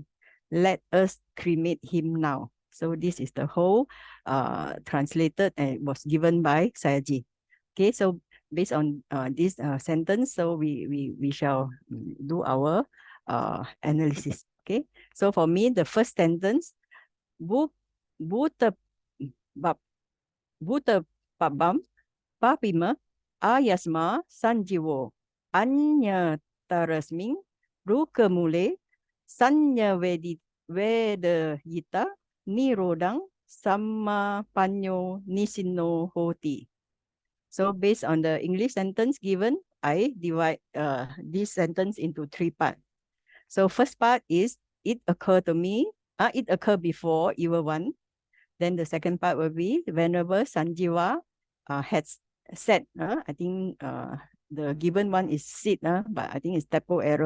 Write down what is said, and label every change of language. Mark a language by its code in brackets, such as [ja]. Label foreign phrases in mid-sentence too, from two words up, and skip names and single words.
[en] Let us cremate him now. So this is the whole translated and was given by Sayaji. Okay, so based on this sentence, so we shall do our analysis. Okay, so for me, the first sentence, [pi] Buta Pabam Papima Ayasma Sanjivo Anya Tarasming Ruka Mule Sanya Veda Yita Nirodang Sama Panyo Nisino Hoti. [en] So based on the English sentence given, I divide this sentence into three parts. So first part is it occurred to me, it occurred before evil one. Then the second part will be whenever Sanjiva had said, I think the given one is sit, but I think it's typo error.